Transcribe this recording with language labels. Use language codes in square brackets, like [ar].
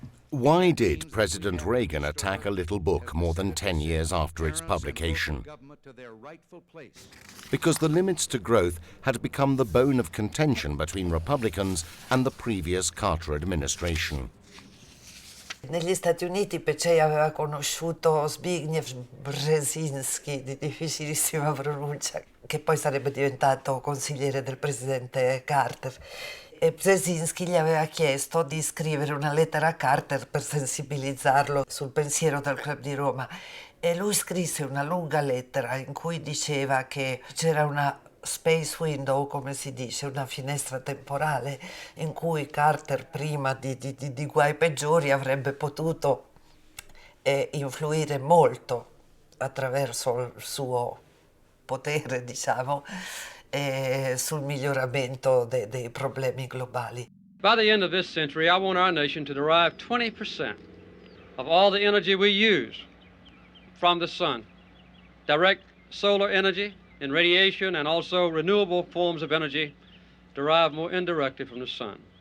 [en] Why did President Reagan attack a little book more than 10 years after its publication? Because the limits to growth had become the bone of contention between Republicans and the previous Carter administration. [it] Negli Stati Uniti Pecei aveva conosciuto Zbigniew Brzezinski, di difficilissima pronuncia, che poi sarebbe diventato consigliere del presidente Carter. E Brzezinski gli aveva chiesto di scrivere una lettera a Carter per sensibilizzarlo sul pensiero del Club di Roma. E lui scrisse una lunga lettera in cui diceva che c'era una [en] space window, [it] come si dice, una finestra temporale in cui Carter, prima di guai peggiori, avrebbe potuto influire molto attraverso il suo potere, diciamo, sul miglioramento dei problemi globali. [en] By the end of this century, I want our nation to derive 20% of all the energy we use from the sun. Direct solar energy and radiation, and also renewable forms of energy derived more indirectly from the sun.